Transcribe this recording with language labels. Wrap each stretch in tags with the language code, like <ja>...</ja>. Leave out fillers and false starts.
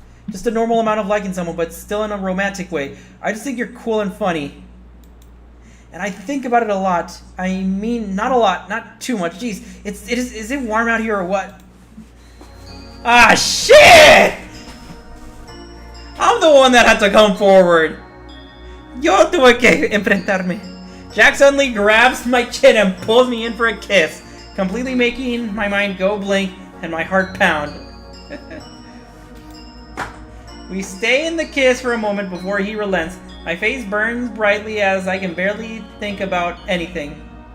<en>Just a normal amount of liking someone, but still in a romantic way. I just think you're cool and funny. And I think about it a lot. I mean, not a lot, not too much. Jeez, is it warm out here or what? Ah, shit! I'm the one that had to come forward.</en> <es>Yo tuve que enfrentarme.</es> <en>Jack suddenly grabs my chin and pulls me in for a kiss, completely making my mind go blink and my heart pound. We stay in the kiss for a moment before he relents. My face burns brightly as I can barely think about anything.</en>